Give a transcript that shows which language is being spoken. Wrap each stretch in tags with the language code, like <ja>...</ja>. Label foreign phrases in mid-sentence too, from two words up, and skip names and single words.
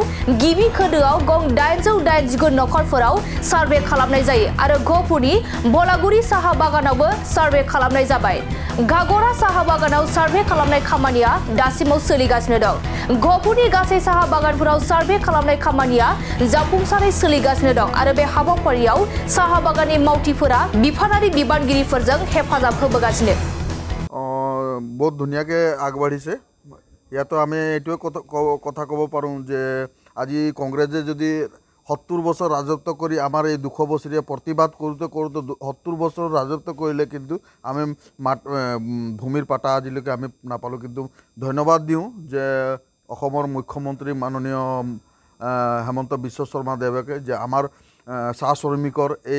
<brx>गिबि खोन्दोआव गं 889 नखरफोराव सार्भे खालामनाय जायो आरो गहपुरनि बलागुरि साहा बागानावबो सार्भे खालामनाय जाबाय घागरा साहा बागानाव सार्भे खालामनाय खामानिया दासिमाव सोलिगासिनो दं गहपुरनि गासै साहा बागानफोराव सार्भे खालामनाय खामानिया जाफुंसारै सोलिगासिनो दं आरो बे हाबाफारियाव साहा बागाननि मावथिफोरा बिफानारि बिबानगिरिफोरजों हेफाजाब होबोगासिनो</brx> <hi>बहुत धुनियाके</hi> <as>আগবাঢ়িছে ইয়াতো আমি এইটোৱে কথা ক'ব পাৰোঁ যে আজি কংগ্ৰেছে যদি 70 বছৰ ৰাজত্ব কৰি আমাৰ এই 200 বছৰীয়া প্ৰতিবাদ কৰোঁতে 70 বছৰ ৰাজত্ব কৰিলে কিন্তু আমি ভূমিৰ পাটা আজিলৈকে আমি নাপালোঁ কিন্তু ধন্যবাদ দিওঁ যে অসমৰ মুখ্যমন্ত্ৰী মাননীয় হেমন্ত বিশ্ব শৰ্মা দেৱকে যে আমাৰ চাহ শ্ৰমিকৰ</as>